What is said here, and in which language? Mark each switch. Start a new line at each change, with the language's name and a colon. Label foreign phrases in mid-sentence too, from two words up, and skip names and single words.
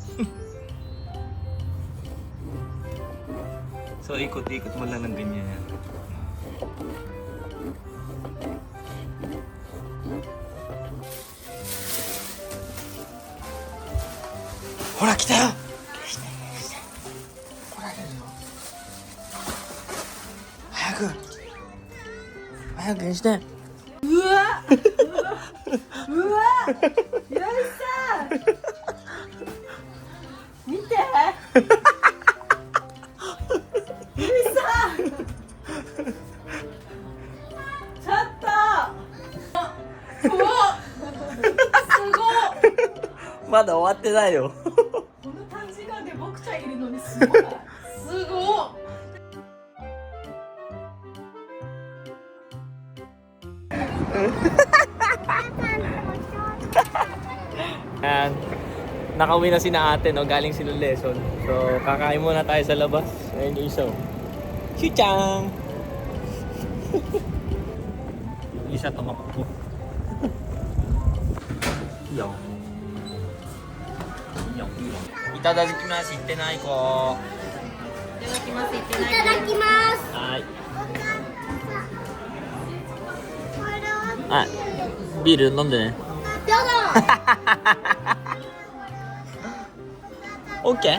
Filipino: So, ikot-ikot mo lang ng ganyan yan.
Japanese: ほら、来たよ! Hayaku! Hayakuにして! うわうわよいしょ見てゆいさんちょっとうわすごいまだ終わってないよ。この短時間で僕ちゃんいるのにすごいすごい
Filipino: And nakauwi na si na ate, no? Galing sila lesson. So, kakain muna tayo sa labas. Ayun yung isa. Chichang! Yung isa tumakbo. Yung.
Japanese: いただきます、言ってない子. いただきますいってないいただきます。はい。これはあ、ビール飲んでね。どうぞ。オッケー。